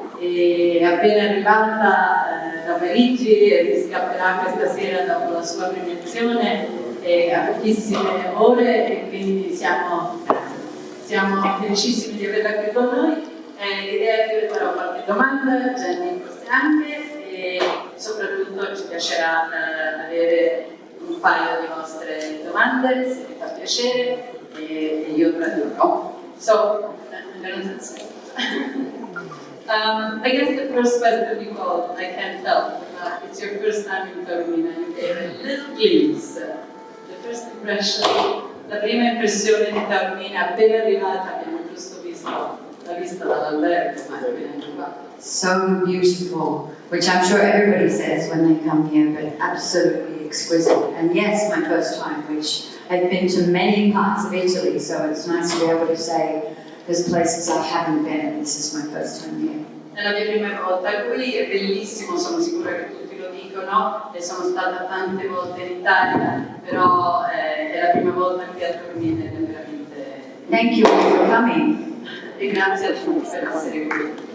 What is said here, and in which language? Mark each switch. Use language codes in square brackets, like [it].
[it] E appena arrivata da Parigi e scapperà questa sera dopo la sua premiazione a pochissime ore, e quindi siamo felicissimi di averla qui con noi. L'idea è che le farò qualche domanda, Jenny forse anche, e soprattutto ci piacerà avere un paio di vostre domande, se vi fa piacere, e io tradurrò. [en] So, I'm going to translate. I guess the first question, Nicole, I can't help. It's your first time in Taormina. You gave a little glimpse. The first impression, [it] la prima impressione di Taormina appena arrivata, abbiamo giusto visto la vista dall'albergo, ma venendo qua. [en] So beautiful, which I'm sure everybody says when they come here, but absolutely exquisite. And yes, my first time, which I've been to many parts of Italy, so it's nice to be able to say there's places I haven't been, and this is my first time here. [it] È la mia prima volta qui, è bellissimo, sono sicura che tutti lo dicono, e sono stata tante volte in Italia, però è la prima volta qui a Taormina ed è veramente... [en] Thank you for coming. [it] E grazie a tutti per essere qui.